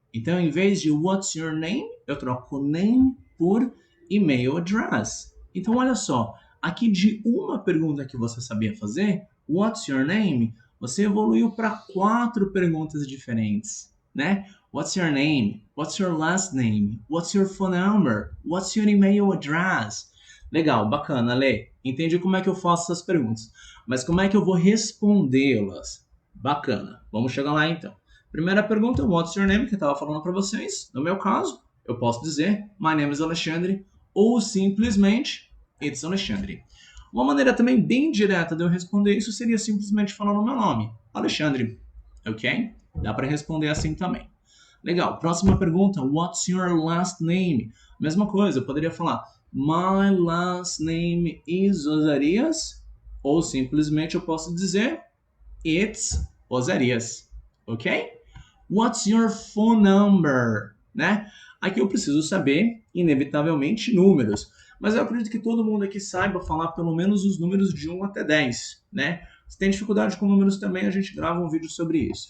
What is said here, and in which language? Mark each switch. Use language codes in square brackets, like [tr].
[pt] Então, em vez de [en] what's your name, [pt] eu troco name por [en] email address. [pt] Então, olha só, aqui de uma pergunta que você sabia fazer, [en] what's your name, [pt] você evoluiu para 4 perguntas diferentes, né? [en] What's your name? What's your last name? What's your phone number? What's your email address? [pt] Legal, bacana, Lê. Entendi como é que eu faço essas perguntas. Mas como é que eu vou respondê-las? Bacana. Vamos chegar lá então. Primeira pergunta, [en] what's your name? [pt] Que eu estava falando para vocês. No meu caso, eu posso dizer [en] my name is Alexandre [pt] ou simplesmente [en] it's Alexandre. [pt] Uma maneira também bem direta de eu responder isso seria simplesmente falando o meu nome, Alexandre. Ok? Dá para responder assim também. Legal. Próxima pergunta, [en] what's your last name? [pt] Mesma coisa, eu poderia falar [en] my last name is Osarias [pt] ou simplesmente eu posso dizer [en] it's Osarias. [pt] Ok? [en] What's your phone number? [pt] Né? Aqui eu preciso saber, inevitavelmente, números. Mas eu acredito que todo mundo aqui saiba falar pelo menos os números de 1 até 10, né? Se tem dificuldade com números também, a gente grava um vídeo sobre isso.